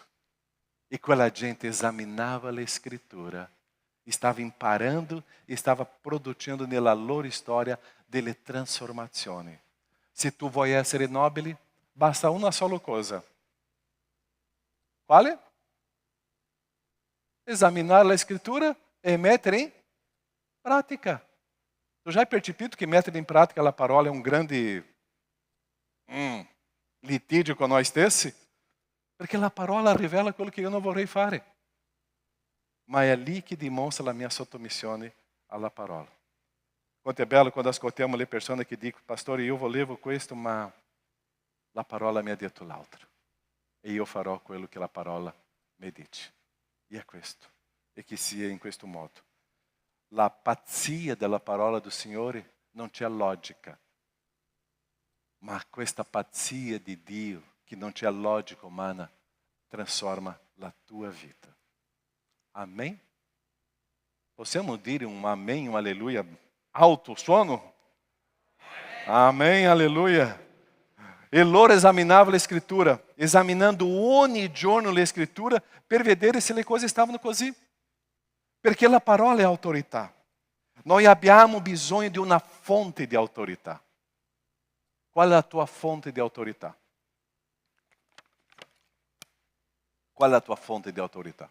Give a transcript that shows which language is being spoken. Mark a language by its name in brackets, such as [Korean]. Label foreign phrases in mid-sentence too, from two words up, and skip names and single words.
[Italian] E quella gente esaminava la Escritura, stava imparando e stava produzindo nella loro storia delle trasformazioni. Se tu vuoi essere nobile, basta una sola cosa. Quale? [Portuguese] Examinar a Escritura e mettere em prática. Tu já hai percebido que mettere em prática a parola é um grande litígio com nós stessi? [Italian] Perché la parola rivela quello che io non vorrei fare. Ma è lì che dimostra la mia sottomissione alla parola. Quanto è bello quando ascoltiamo le persone che dicono, pastore, io volevo questo, ma la parola mi ha detto l'altro. E io farò quello che la parola mi dice. E è questo. E che sia in questo modo. La pazzia della parola del Signore non c'è logica. Ma questa pazzia di Dio, che non c'è logica umana, trasforma la tua vita. Amém? Possiamo dire un amém, un alleluia alto suono? [Portuguese] Amém, aleluia. [Italian] E loro esaminava a Escritura, esaminando ogni giorno la Escritura per vedere se le cose stavano così. Perché la parola è autorità. Noi abbiamo bisogno di una fonte di autorità. Qual è la tua fonte di autorità? Qual è la tua fonte di autorità?